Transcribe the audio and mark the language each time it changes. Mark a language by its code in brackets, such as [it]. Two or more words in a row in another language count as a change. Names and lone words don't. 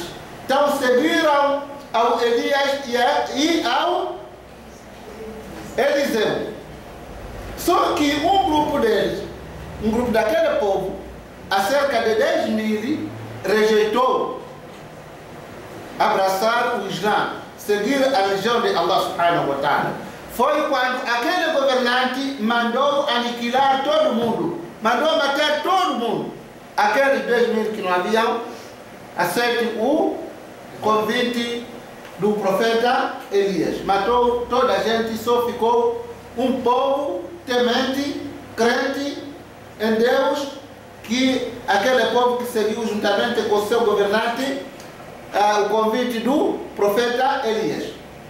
[pt] Então seguiram ao Elias e ao Eliseu. Só que um grupo deles, um grupo daquele povo, a cerca de 10.000, rejeitou abraçar o Islã, seguir a religião de Allah [ar] سبحانه وتعالى. [pt] Foi quando aquele governante mandou aniquilar todo mundo, mandou matar todo mundo. Aqueles 10.000 que não haviam aceito o convite do profeta Elias. Matou toda a gente e só ficou um povo temente, crente em Deus, que aquele povo que seguiu juntamente com o seu governante o convite do profeta Elias.